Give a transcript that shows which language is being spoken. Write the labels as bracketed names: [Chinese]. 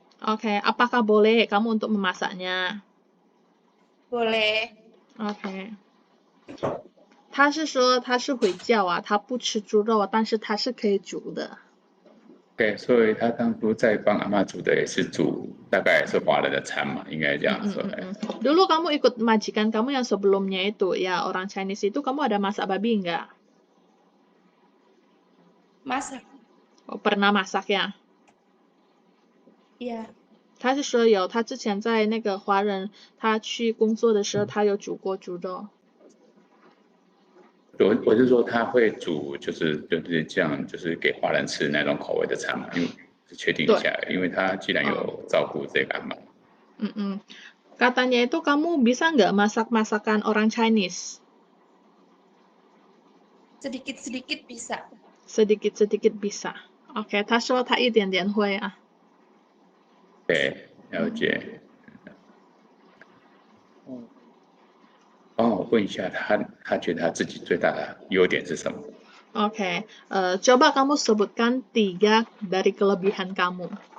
[Indonesian] Oke, apakah boleh kamu untuk memasaknya? Boleh. OK。 [Chinese] 他是说他是回教啊，他不吃猪肉，但是他是可以煮的。对，所以他当初在帮阿嬷煮的也是煮大概是华人的餐嘛，应该这样说。 [Indonesian] Dulu kamu ikut majikan kamu yang sebelumnya itu ya orang Chinese itu kamu ada masak babi enggak? Masak. Oh, pernah masak ya? Iya. [Chinese] 他是说有，他之前在那个华人他去工作的时候，他有煮过猪肉。我是说他会煮，就是这样，就是给华人吃那种口味的餐嘛，因为确定一下，因为他既然有照顾这个嘛。 [Indonesian] Katanya itu kamu bisa nggak masak masakan orang Chinese? Sedikit-sedikit bisa. Sedikit-sedikit bisa. [Chinese] OK， 他说他一点点会啊。对，了解。帮我问一下他觉得他自己最大的优点是什么 [Indonesian] ？OK， coba kamu sebutkan 3 dari kelebihan kamu.